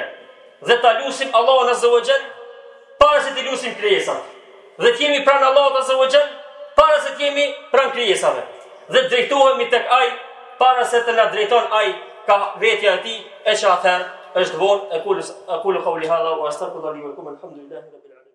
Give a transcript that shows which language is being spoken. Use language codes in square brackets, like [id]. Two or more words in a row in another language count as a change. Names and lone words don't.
[sq] Dhe ta lutim Allahun [ar] عز وجل [sq] para se të lutim krijesat. Dhe të jemi pranë Allahut [ar] عز وجل [sq] para se të jemi pranë krijesave. Dhe të drejtohemi tek ai para se të na drejton ai ka vetja e tij, e që atëherë është vonë. [ar] أقول قولي هذا وأستغفر الله لي ولكم الحمد لله رب